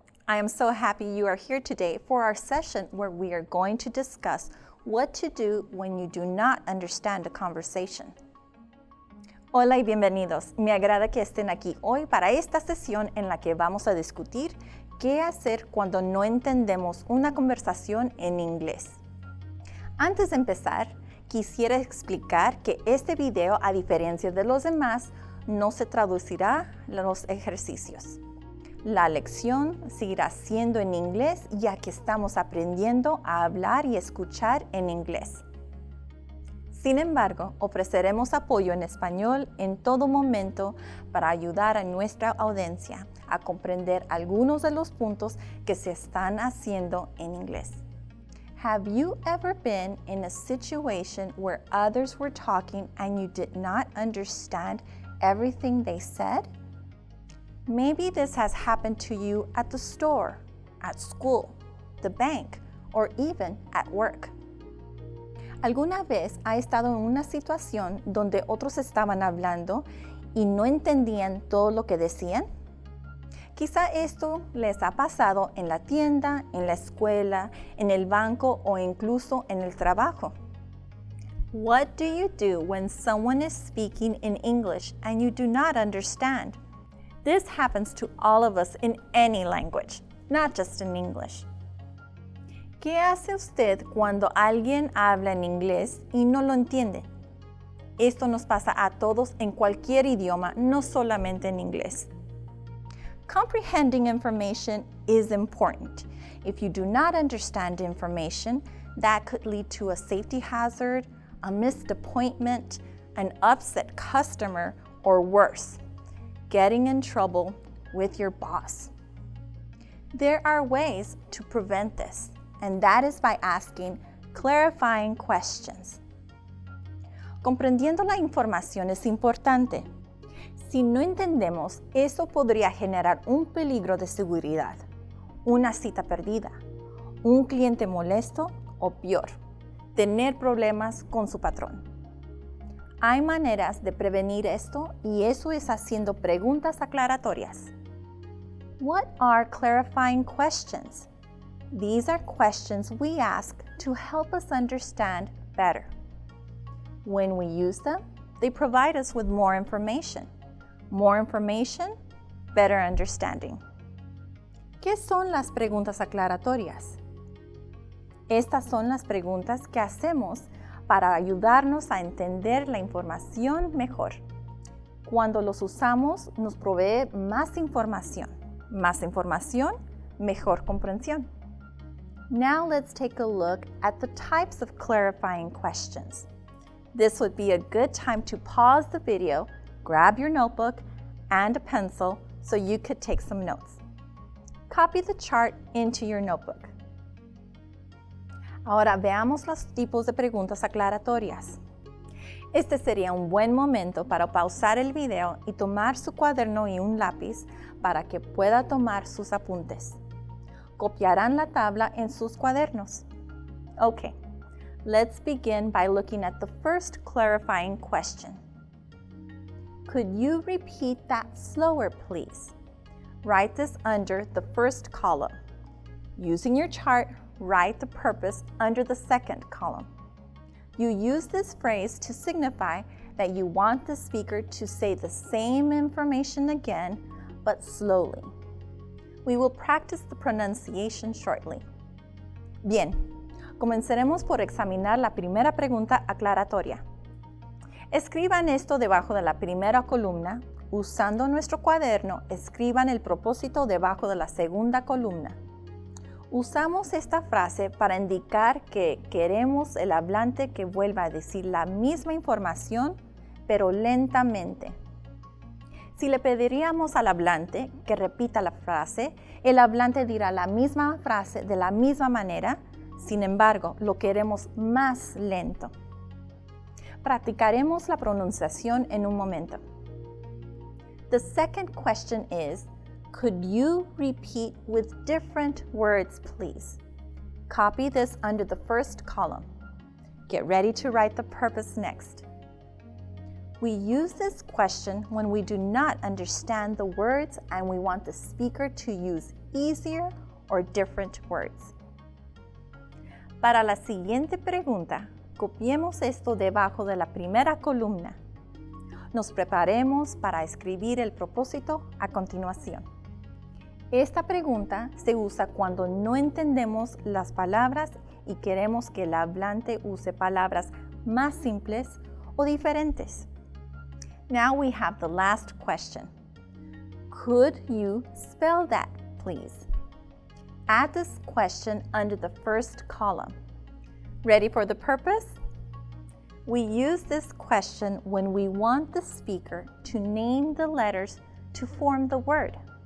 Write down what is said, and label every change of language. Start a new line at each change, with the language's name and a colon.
English: I am so happy you are here today for our session where we are going to discuss what to do when you do not understand a conversation.
Spanish: Hola y bienvenidos. Me agrada que estén aquí hoy para esta sesión en la que vamos a discutir qué hacer cuando no entendemos una conversación en inglés. Antes de empezar, quisiera explicar que este video, a diferencia de los demás, no se traducirá los ejercicios. La lección seguirá siendo en inglés ya que estamos aprendiendo a hablar y escuchar en inglés. Sin embargo, ofreceremos apoyo en español en todo momento para ayudar a nuestra audiencia a comprender algunos de los puntos que se están haciendo en inglés.
English: Have you ever been in a situation where others were talking and you did not understand everything they said? Maybe this has happened to you at the store, at school, the bank, or even at work.
Spanish: ¿Alguna vez ha estado en una situación donde otros estaban hablando y no entendían todo lo que decían? Quizá esto les ha pasado en la tienda, en la escuela, en el banco o incluso en el trabajo.
English: What do you do when someone is speaking in English and you do not understand? This happens to all of us in any language, not just in English.
Spanish: ¿Qué hace usted cuando alguien habla en inglés y no lo entiende? Esto nos pasa a todos en cualquier idioma, no solamente en inglés.
English: Comprehending information is important. If you do not understand information, that could lead to a safety hazard, a missed appointment, an upset customer, or worse, getting in trouble with your boss. There are ways to prevent this, and that is by asking clarifying questions.
Spanish: Comprendiendo la información es importante. Si no entendemos, eso podría generar un peligro de seguridad, una cita perdida, un cliente molesto o peor, tener problemas con su patrón. Hay maneras de prevenir esto y eso es haciendo preguntas aclaratorias.
English: What are clarifying questions? These are questions we ask to help us understand better. When we use them, they provide us with more information. More information, better understanding.
Spanish: ¿Qué son las preguntas aclaratorias? Estas son las preguntas que hacemos para ayudarnos a entender la información mejor. Cuando los usamos, nos provee más información. Más información, mejor comprensión.
English: Now let's take a look at the types of clarifying questions. This would be a good time to pause the video, grab your notebook and a pencil so you could take some notes. Copy the chart into your notebook.
Spanish: Ahora veamos los tipos de preguntas aclaratorias. Este sería un buen momento para pausar el video y tomar su cuaderno y un lápiz para que pueda tomar sus apuntes. Copiarán la tabla en sus cuadernos.
English: Okay, let's begin by looking at the first clarifying question. Could you repeat that slower, please? Write this under the first column. Using your chart, write the purpose under the second column. You use this phrase to signify that you want the speaker to say the same information again, but slowly. We will practice the pronunciation shortly.
Spanish: Bien, comenzaremos por examinar la primera pregunta aclaratoria. Escriban esto debajo de la primera columna. Usando nuestro cuaderno, escriban el propósito debajo de la segunda columna. Usamos esta frase para indicar que queremos el hablante que vuelva a decir la misma información, pero lentamente. Si le pediríamos al hablante que repita la frase, el hablante dirá la misma frase de la misma manera, sin embargo, lo queremos más lento. Practicaremos la pronunciación en un momento.
English: The second question is, could you repeat with different words, please? Copy this under the first column. Get ready to write the purpose next. We use this question when we do not understand the words and we want the speaker to use easier or different words.
Spanish: Para la siguiente pregunta, copiemos esto debajo de la primera columna. Nos preparemos para escribir el propósito a continuación. Esta pregunta se usa cuando no entendemos las palabras y queremos que el hablante use palabras más simples o diferentes.
English: Now we have the last question. Could you spell that, please? Add this question under the first column. Ready for the purpose? We use this question when we want the speaker to name the letters to form the word.